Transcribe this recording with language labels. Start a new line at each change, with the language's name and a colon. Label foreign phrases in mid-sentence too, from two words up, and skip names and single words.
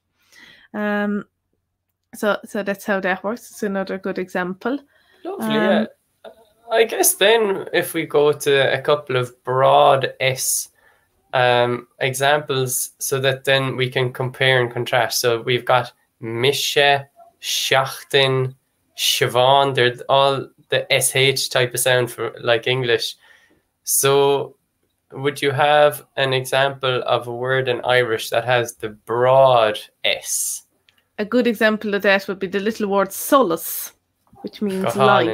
English: So that's how that works. It's another good example. Lovely, yeah. I guess then if we go to a couple of broad S examples, so that then we can compare and contrast. So we've got
Irish: mise, seachtain, Siobhán.
English: They're all the SH type of sound for like English. So would you have an example of a word in Irish that has the broad S? A good example of that would be the little word solace, which means light.